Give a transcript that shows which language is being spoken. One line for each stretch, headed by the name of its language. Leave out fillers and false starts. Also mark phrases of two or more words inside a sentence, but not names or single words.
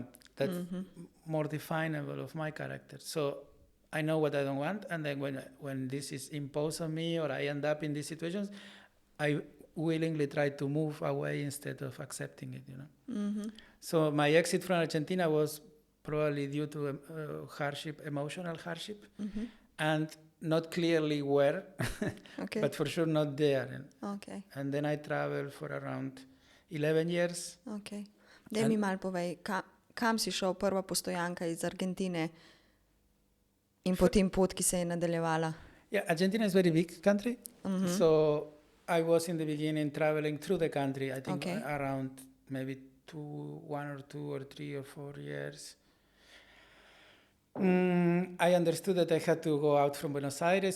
English: That's more definable of my character. So I know what I don't want, and then when this is imposed on me or I end up in these situations, I willingly try to move away instead of accepting it, So my exit from Argentina was probably due to hardship, emotional hardship, and not clearly where, Okay. but for sure not there. Okay. And then I traveled for around 11 years. Okay.
Slovenian: Daj mi malo povej, kam si šel, prva postojanka iz Argentine in potem pot, ki se je nadaljevala?
English: Yeah, Argentina is a very big country. So I was in the beginning traveling through the country, I think around maybe 1 or 2 or 3 or 4 years. I understood that I had to go out from Buenos Aires.